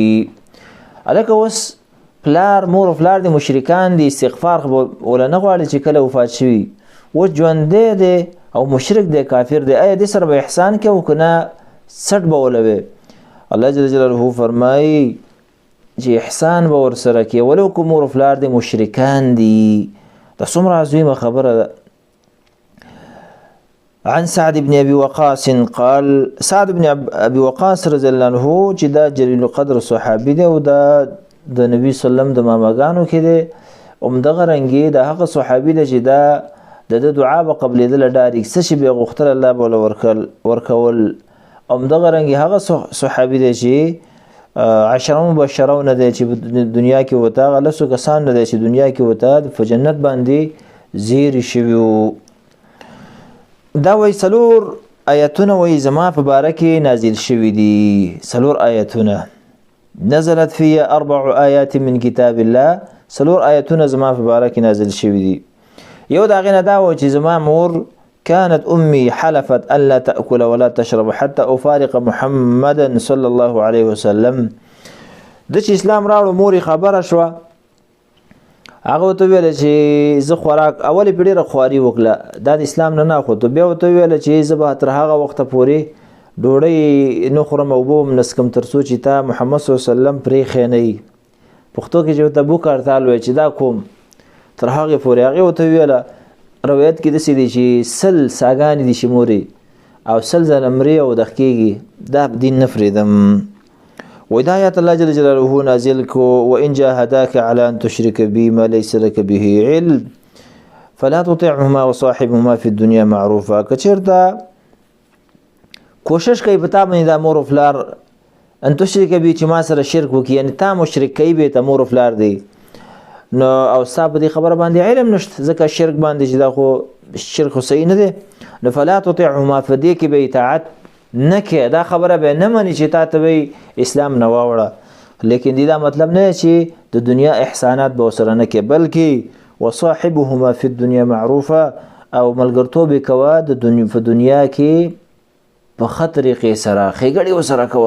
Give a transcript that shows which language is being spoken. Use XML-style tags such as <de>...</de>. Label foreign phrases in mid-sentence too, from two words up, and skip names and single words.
<ps>هلکه اوس پلار مور و فلار د مشرکان دي، استغفار وله نه غواړي چې کله وفات شوي، اوس ژوندی دی او مشرک دی، کافر دی، آیا دې سره به احسان کوو که نه سټ به ولوي؟ الله</ps> <ar>جل جلاله</ar> <ps>فرمایي چې احسان به ورسره کوي ولو که مور و فلار د مشرکان دي. دا څومره عظیمه خبره ده.</ps> <ar>عن سعد بن ابي وقاص قال،</ar> <ps>سعد بن ابي وقاص رضی الله عنه چې دا جلیل القدر صحابي دی، او دا د نبی</ps> <ar>صلی الله علیه وسلم</ar> <ps>د ماماګانو کې دی، همدغه رنګې د هغه صحابي دی چې دا د دعا به قبلېدل ډاري څه شي به غوښتل الله به ورکول همدغه رنګې هغه صحابي دی چې عشره مبشرونه دی چې دنیا کې ورته هغه لسو کسان نه دی چې دنیا کې ورته په جنت باندې زیری شوي وو. دا وایي 4 آیتونه وایي زما په باره کې نازل شوي دي. 4 آیتونه</ps> <ar>نزلت فی 4 آیات من کتاب الله.</ar> <ps>4 آیتونه زما په باره کې نازل شوي دي. یو د هغې نه دا و چې زما مور</ps> <ar>كانت أمي حلفت ألا تأكل ولا تشرب حتى أفارق محمدا صلى الله عليه وسلم.</ar> <ps>د چې اسلام راوړو مورې خبره شوه هغه ورته ویله چې زه خوراک اولې پې ډېره خواري وکړه دا د اسلام نه ناخوتو بیا ورته ویله چې زه به تر هغه وخته پورې ډوډۍ نه خورم او اوبه هم نه څښم تر څو چې تا محمد</ps> <ar>صلی الله علیه وسلم</ar> <ps>پرېښی نه وي پښتو کې چې ورته بوک هړتال وایي چې دا کوم تر هغې پورې هغې ورته ویله روایت کې داسې دی چې 100 ساګانې دي چې مورې او 100 ځله مرې او دغ کېږي دا دین نه پرېږدم. وایي دا آیات الله جل جلاله نازل کو</ps> <ar>وإن جاهداك على أن تشرك بي ما ليس لك به علم فلا تطعهما وصاحبهما في الدنيا معروفا.</ar> <ps>که چېرته کوشش کوي په تا باندې دا مور او پلار</ps> <ar>ان تشرک بي</ar> <ps>چې ما سره شرک وکړي یعنې تا مشرک کوي به ته مور او پلار دی نو او ستا په دې خبره باندې علم نشته ځکه شرک باندې چې دا خو شرک خو صحیح نه دی نو</ps> <ar>فلا تطعهما</ar> <ps>په دې کې به اطاعت نه کې دا خبره به نه مني چې تا ته به اسلام نه واوړه لیکن دا مطلب نه چې د دنیا احسانات به ورسره نه کې بلکې</ps> <ar>وصاحبهما فی الدنیا معروفه</ar> <ps>او ملګرتوب یې کوه په دنیا کې په ښه طریقې سره ښېګړې ورسره کوه.</ps>